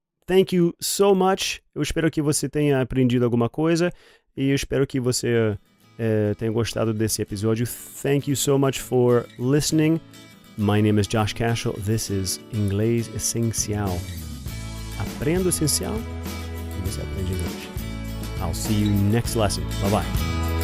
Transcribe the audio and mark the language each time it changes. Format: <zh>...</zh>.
<en>Thank you so much.</en> <pt>Eu espero que você tenha aprendido alguma coisa e eu espero que você tenha gostado desse episódio.</pt> <en>Thank you so much for listening. My name is Josh Cashel. This is Inglês Essencial.</en> <pt>Aprenda o essencial e você aprende inglês.</pt> <en>I'll see you next lesson. Bye-bye.</en>